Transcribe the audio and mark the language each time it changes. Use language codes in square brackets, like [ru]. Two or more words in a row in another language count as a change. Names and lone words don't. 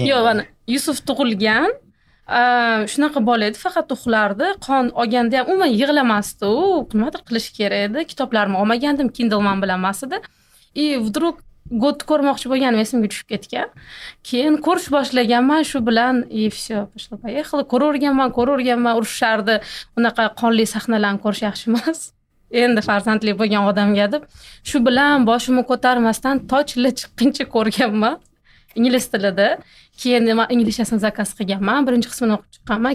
[uz] Yo'q, ana Yusuf tug'ilgan. Shunaqa bola edi, faqat uxlardi. Qon olganda ham umuman yig'lamasdi u. Nimadir qilish kerak edi. Kitoblarimni olmagandim, Kindleman bilan emas edi. Vdруг God ko'rmoqchi bo'lganim esimga tushib ketgan. Keyin ko'rish boshlaganman, shu bilan [ru] всё, пошло поехало. [uz] Ko'raverganman, urushardi. Unaqa qonli sahnalarni ko'rish yaxshi emas. Endi farzandli bo'lgan odamga deb shu bilan boshimni ko'tarmasdan tochli chiqquncha ko'rganman. Ingliz tilida. Keyin inglizchasini zakaz qilganman. Birinchi qismini o'qib chiqqanman.